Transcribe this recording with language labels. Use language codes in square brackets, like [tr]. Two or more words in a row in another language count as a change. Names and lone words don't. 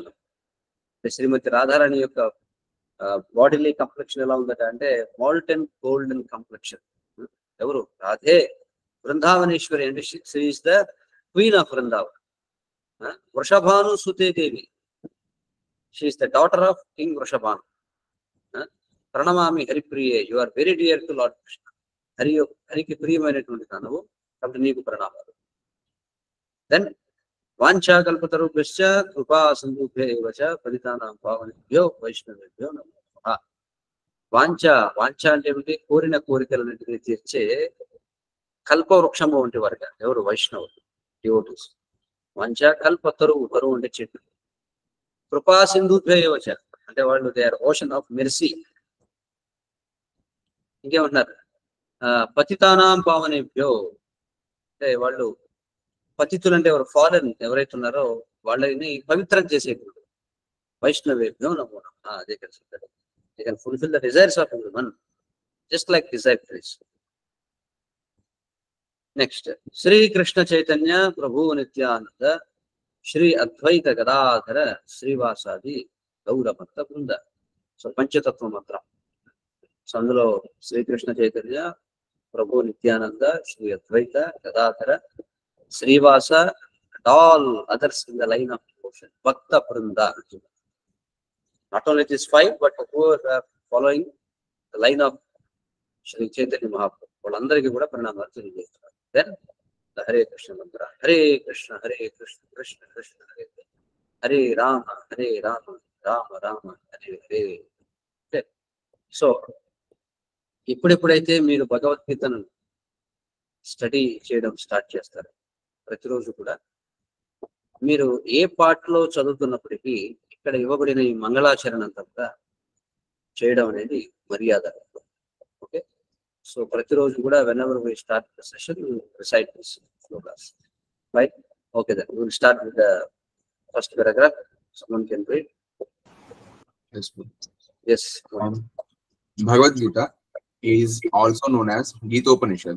[te] అంటే శ్రీమతి రాధారాణి యొక్క [en] bodily complexion [te] ఎలా ఉందట అంటే [en] molten golden complexion. [te] ఎవరు? [sa] రాధే వృందావనేశ్వరి [en] అంటే she is the queen of Vrindavan. [sa] వృషభాను సుతే దేవి, [en] she is the daughter of King Vrishabhanu. [sa] ప్రణమామి హరిప్రియే, [en] you are very dear to Lord Krishna. [te] హరికి ప్రియమైనటువంటి దానవు, కాబట్టి నీకు ప్రణామాలు. [sa] దెన్ వాంఛాకల్పతరుభ్యశ్చ కృపా సింధుభ్యైవ చ పతితానాం పావనేభ్యో వైష్ణవేభ్యో నమో నమః. [te] వాంఛ అంటే ఏమిటి? కోరిన కోరికలన్నింటినీ తీర్చే కల్పవృక్షము వంటి వారుగా ఎవరు? వైష్ణవులు, డివోటీస్. వాంఛ కల్పతరువు, తరువు అంటే చెట్టు. [sa] కృపా సింధుభ్యైవ చ [te] అంటే వాళ్ళు [en] they are ocean of mercy. [te] ఇంకేమంటున్నారు? [sa] పతితానాం పావనేభ్యో [te] అంటే వాళ్ళు పతితులు అంటే ఎవరు? ఫారెన్ ఎవరైతే ఉన్నారో వాళ్ళని పవిత్రం చేసేటువంటి [sa] వైష్ణవేభ్యో నమో నమః. [te] అదే కలిసి [en] they can fulfill the desires of everyone just like desire trees. Next, [sa] Sri Krishna Chaitanya Prabhu Nityananda Shri Advaita Gadadhara Srivasadi Gaura Bhakta Vrinda. [en] So Panchatattva Mantra. So అందులో Sri Krishna Chaitanya Prabhu Nityananda Shri Advaita Gadadhara Srivasa and all others in the line of devotion Bhakta Vrinda. Not only these five, but who are following the line of Shri Chaitanya Mahaprabhu. [te] వాళ్ళందరికీ కూడా ప్రణామాలు తెలియజేస్తున్నారు. [en] Then the Hare Krishna mantra. [sa] Hare Krishna, Krishna Krishna, Hare Rama, Rama Rama, Hare Hare. [en] Okay. [te] So, ఇప్పుడెప్పుడైతే మీరు భగవద్గీతను స్టడీ చేయడం స్టార్ట్ చేస్తారు, ప్రతిరోజు కూడా మీరు ఏ పాటలో చదువుతున్నప్పటికీ ఇక్కడ ఇవ్వబడిన ఈ మంగళాచరణ అంతా కూడా చేయడం అనేది మర్యాద. [en] okay, so [te] ప్రతిరోజు కూడా [en] whenever we start the session we recite this slokas, right? Okay, then we will start with the first paragraph. Someone can read. Yes. Bhagavad Gita is also known as Gita Upanishad.